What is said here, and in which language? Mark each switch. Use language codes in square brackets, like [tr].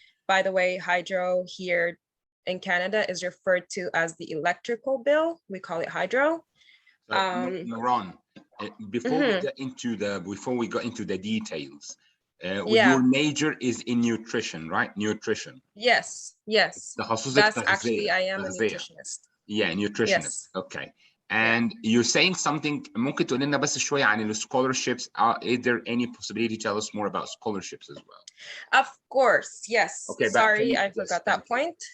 [en] By the way, hydro here in Canada is referred to as the electrical bill. We call it hydro. Nuran, before we got into the details, Yeah. your major is in nutrition, right? Nutrition. Yes. That's actually, I am a nutritionist. Yeah, nutritionist. Yes. Okay. And you're saying something, [ar] ممكن تقول لنا بس شوية عن scholarships. [en] Is there any possibility to tell us more about scholarships as well? Of course, yes. Okay, sorry, I forgot that point.